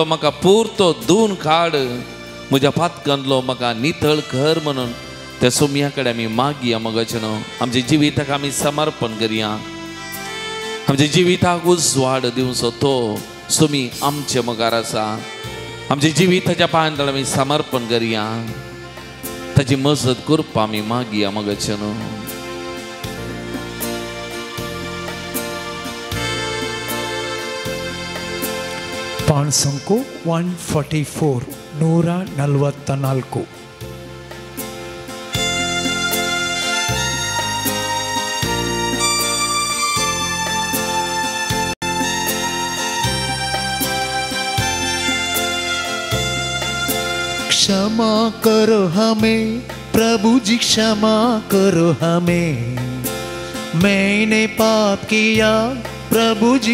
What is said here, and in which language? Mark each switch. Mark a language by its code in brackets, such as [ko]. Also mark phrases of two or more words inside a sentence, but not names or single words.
[kok] म्हाका पुरतो धुवन काड म्हज्या पातकांतलो म्हाका नितळ कर म्हणून त्या सोम्याकडे आमी मागया मोगाचेनो आमच्या जिविताक आमी समर्पण करया आमच्या जिविताक उजवाड दिवचो तो सोमी आमचे मोगार आसा आमच्या जिविताच्या पांयांतळ आमी समर्पण करया ताची मजत करपा आमी मागया मोगाचेनो पान संको 144 144 [hi] क्षमा करो हमें प्रभु जी क्षमा करो हमें मैंने पाप किया प्रभु जी